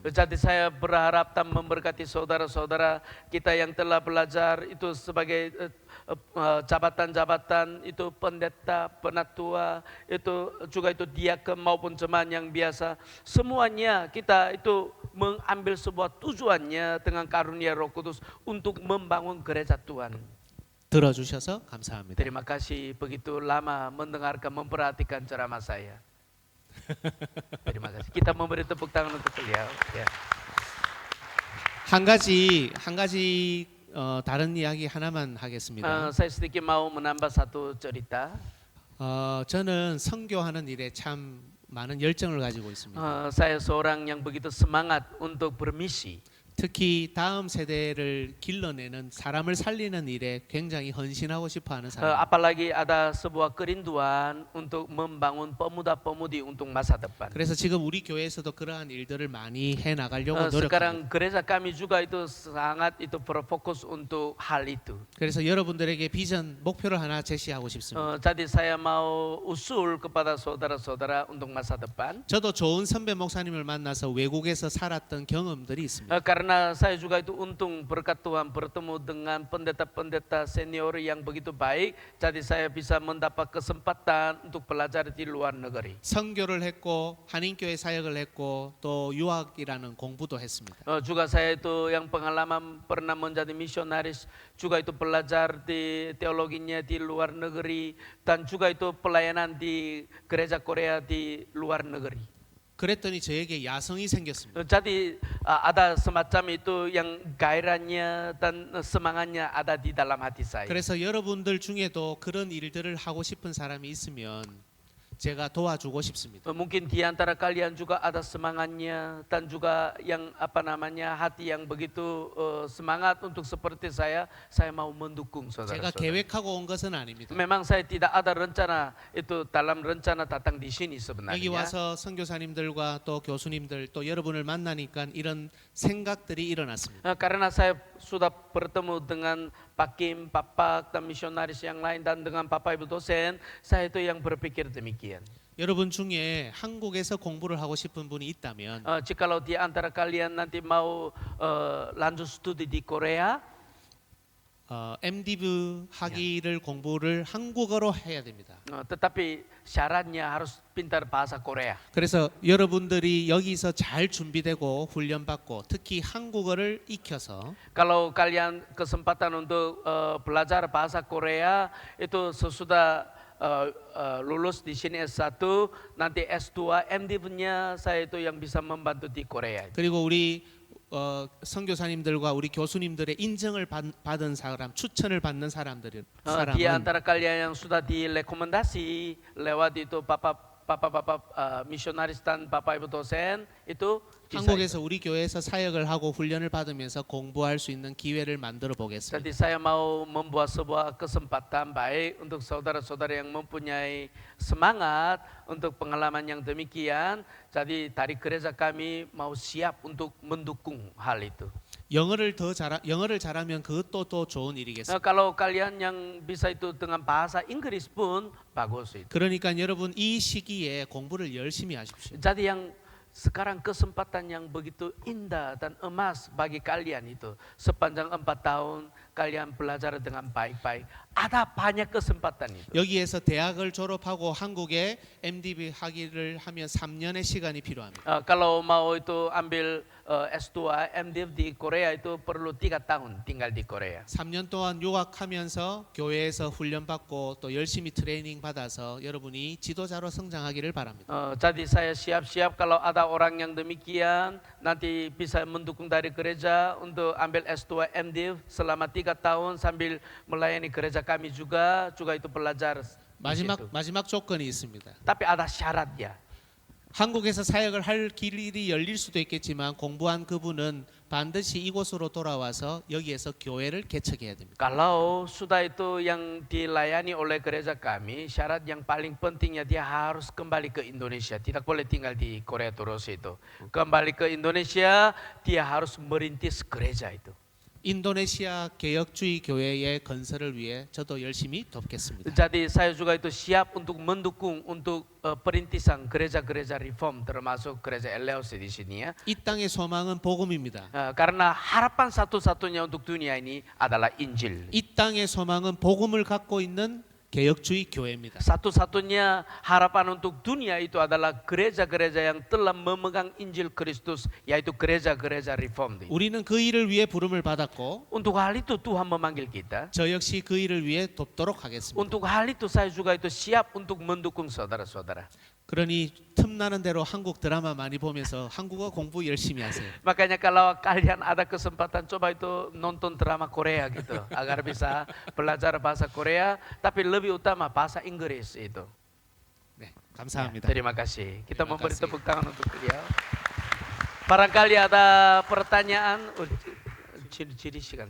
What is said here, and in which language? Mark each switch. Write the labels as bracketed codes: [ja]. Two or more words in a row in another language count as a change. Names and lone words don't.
[id] Jadi saya berharap dan memberkati saudara-saudara kita yang telah belajar itu sebagai jabatan-jabatan itu pendeta, penatua, itu juga itu diakon maupun jemaat yang biasa. Semuanya kita itu mengambil sebuah tujuannya dengan karunia Roh Kudus untuk membangun gereja Tuhan. [ko] 들어주셔서 감사합니다. [id] Terima kasih begitu lama mendengarkan, memperhatikan ceramah saya. Terima kasih. Kita memberi tepuk tangan untuk beliau. Ya. [ko] 한 가지 다른 이야기 하나만 하겠습니다. [id] Saya sedikit mau menambah satu cerita. [ko] 저는 선교하는 일에 참 많은 열정을 가지고 있습니다. [id] Saya seorang yang begitu semangat untuk bermisi. [ko] 특히 다음 세대를 길러내는 사람을 살리는 일에 굉장히 헌신하고 싶어하는 사람. [id] Apalagi ada sebuah kerinduan untuk membangun pemuda-pemudi untuk masa depan. [ko] 그래서 지금 우리 교회에서도 그러한 일들을 많이 해 나가려고 노력합니다. [id] Sekarang gereja kami juga itu sangat itu berfokus untuk hal itu. [ko] 그래서 여러분들에게 비전 목표를 하나 제시하고 싶습니다. [id] Jadi saya mau usul kepada saudara-saudara untuk masa depan. [ko] 저도 좋은 선배 목사님을 만나서 외국에서 살았던 경험들이 있습니다. [id] Karena saya juga itu untung berkat Tuhan bertemu dengan pendeta-pendeta senior yang begitu baik, jadi saya bisa mendapat kesempatan untuk belajar di luar negeri. [ko] 선교를 했고 한인교회 사역을 했고 또 유학이라는 공부도 했습니다. [id] Juga saya itu yang pengalaman pernah menjadi misionaris, juga itu belajar di teologinya di luar negeri, dan juga itu pelayanan di gereja Korea di luar negeri. [ko] 그랬더니 저에게 야성이 생겼습니다. [id] Jadi ada semacam itu yang gairahnya dan semangatnya ada di dalam hati saya. [ko] 그래서 여러분들 중에도 그런 일들을 하고 싶은 사람이 있으면 제가 도와주고 싶습니다. [id] Mungkin di antara kalian juga ada semangatnya dan juga yang hati yang begitu semangat untuk seperti saya mau mendukung [ko] 제가 [id] saudara-saudara. [ko] 계획하고 온 것은 아닙니다. [id] Memang saya tidak ada rencana itu dalam rencana datang di sini [ko] 여기 [id] sebenarnya. [ko] 와서 선교사님들과 또 교수님들 또 여러분을 만나니까 이런 생각들이 일어났습니다. [id] Karena saya sudah bertemu dengan Pak Kim, Pak Pak, dan misionaris yang lain dan dengan Bapak Ibu dosen, saya itu yang berpikir demikian. [ko] 여러분 중에 한국에서 공부를 하고 싶은 분이 있다면 [id] Jikalau di antara kalian nanti mau lanjut studi di Korea, [ko] MDiv 학위를 공부를 한국어로 해야 됩니다. [id] tetapi syaratnya harus pintar bahasa Korea. [ko] 그래서 여러분들이 여기서 잘 준비되고 훈련받고 특히 한국어를 익혀서 [id] Kalau kalian kesempatan untuk belajar bahasa Korea itu sesudah lulus di sini S1, nanti S2, MDivnya saya itu yang bisa membantu di Korea. [ko] 그리고 우리 선교사님들과 우리 교수님들의 인정을 받은 사람, 추천을 받는 [id] Di [ko] 사람은 [id] antara kalian yang sudah direkomendasi lewat itu bapak-bapak misionaris dan bapak ibu dosen itu bisa. [ko] 한국에서 우리 교회에서 사역을 하고 훈련을 받으면서 공부할 수 있는 기회를 만들어 보겠습니다. [id] Jadi saya mau membuat sebuah kesempatan baik untuk saudara-saudara yang mempunyai semangat untuk pengalaman yang demikian. Jadi dari gereja kami mau siap untuk mendukung hal itu. [ko] 영어를 잘하면 그것도 또 좋은 일이겠습니다. [id] Kalau kalian yang bisa itu dengan bahasa Inggris pun bagus itu. [ko] 그러니까 여러분 이 시기에 공부를 열심히 하십시오. [id] Jadi yang sekarang kesempatan yang begitu indah dan emas bagi kalian itu sepanjang 4 tahun kalian belajar dengan baik-baik. Ada banyak kesempatan itu. [ko] 여기에서 대학을 졸업하고 한국에 MDiv 학위를 하면 3년의 시간이 필요합니다. [id] Kalau mau itu ambil S2 MDiv di Korea itu perlu 3 tahun tinggal di Korea. [ko] 3년 동안 유학하면서 교회에서 훈련받고 또 열심히 트레이닝 받아서 여러분이 지도자로 성장하기를 바랍니다. [id] Jadi saya siap-siap kalau ada orang yang demikian nanti bisa mendukung dari gereja untuk ambil S2 MDiv selama 3 tahun sambil melayani gereja kami juga itu belajar. [ko] 마지막 조건이 있습니다. [id] Tapi ada syaratnya. [ko] 한국에서 사역을 할 길이 열릴 수도 있겠지만 공부한 그분은 반드시 이곳으로 돌아와서 여기에서 교회를 개척해야 됩니다. [id] Kalau sudah itu yang dilayani oleh gereja kami, syarat yang paling pentingnya dia harus kembali ke Indonesia. Tidak boleh tinggal di Korea terus itu. Kembali ke Indonesia, dia harus merintis gereja itu. [ko] 인도네시아 개혁주의 교회의 건설을 위해 저도 열심히 돕겠습니다. [id] Jadi saya juga itu siap untuk mendukung untuk perintisan gereja-gereja reform termasuk gereja LLC di sini ya. [ko] 이 땅의 소망은 복음입니다. [id] Karena harapan satu-satunya untuk dunia ini adalah Injil. [ko] 이 땅의 소망은 복음을 갖고 있는 개혁주의 교회입니다. [id] Satu-satunya harapan untuk dunia itu adalah gereja-gereja yang telah memegang Injil Kristus, yaitu gereja-gereja reform. [ko] 우리는 그 일을 위해 부름을 받았고 [id] Untuk hal itu Tuhan memanggil kita. [ko] 저 역시 그 일을 위해 돕도록 하겠습니다. [id] Untuk hal itu saya juga itu siap untuk mendukung saudara-saudara. [ko] 그러니 틈나는 대로 한국 드라마 많이 보면서 한국어 공부 열심히 하세요. [id] Makanya kalau kalian ada kesempatan coba itu nonton drama Korea gitu agar bisa belajar bahasa Korea tapi lebih utama bahasa Inggris itu. [ko] 네, [id] Ya, [ko] 감사합니다. [id] terima kasih. Kita Terima memberi kasih. tepuk tangan untuk beliau. Barangkali ada pertanyaan ciri-ciri sikan.